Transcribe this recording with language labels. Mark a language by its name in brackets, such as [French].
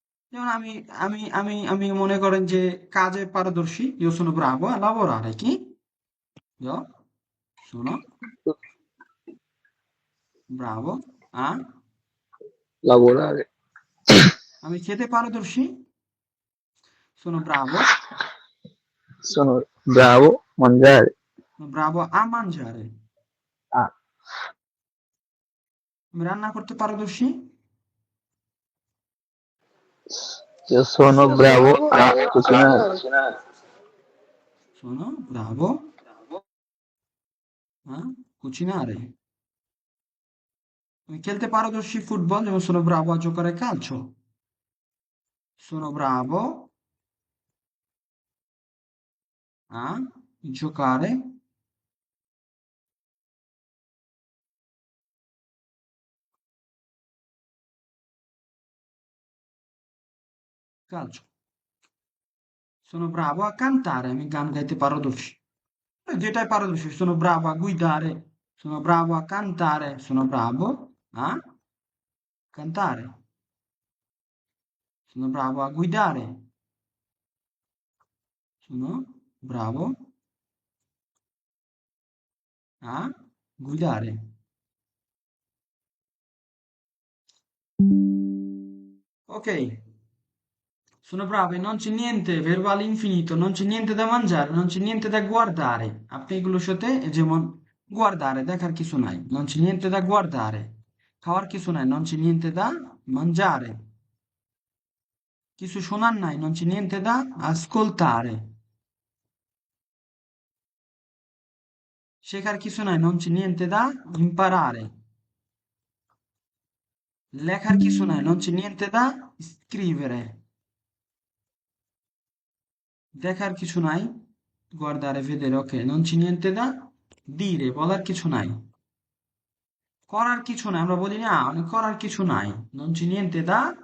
[Bangla] যেমন আমি মনে করেন যে কাজে পারদর্শী, [Italian] io sono bravo a lavorare, কি io sono bravo a, লাবোরারে। [Bangla] আমি খেতে পারদর্শী, [Italian] sono sono bravo mangiare. bravo a mangiare, Ah, [Bangla] আমি রান্না করতে পারদর্শী, [Italian] Io sono Sono bravo bravo a a cucinare. cucinare. Sono bravo a cucinare. [Bangla] খেলতে পারদর্শী ফুটবল, যেমন [Italian] sono bravo a giocare a calcio. Sono bravo a giocare calcio. Sono bravo a cantare, [Bangla] আমি গান গাইতে পারদর্শী। যেটাই পারদর্শী, [Italian] sono bravo a guidare, sono bravo a cantare, sono bravo a cantare, sono bravo a guidare, sono bravo a guidare. Ok, sono bravo e non c'è niente, verbo all'infinito, non c'è niente da mangiare, non c'è niente da guardare. [Bangla] আপনি এগুলোর সাথে যেমন guardare দেখার কিছু নাই, [Italian] non c'è niente da guardare. [Bangla] খাওয়ার কিছু নাই, [Italian] non c'è niente da mangiare. [Bangla] কিছু শোনার নাই, [Italian] non c'è niente da ascoltare. [Bangla] শেখার কিছু নাই, [Italian] non c'è niente da imparare. [Bangla] লেখার কিছু নাই, [Italian] non c'è niente da scrivere. [Bangla] দেখার কিছু নাই, [Italian] guardare, vedere, ok, non c'è niente da dire, [Bangla] বলার কিছু নাই। করার কিছু নাই, আমরা বলি না করার কিছু নাই, [Italian] non c'è niente da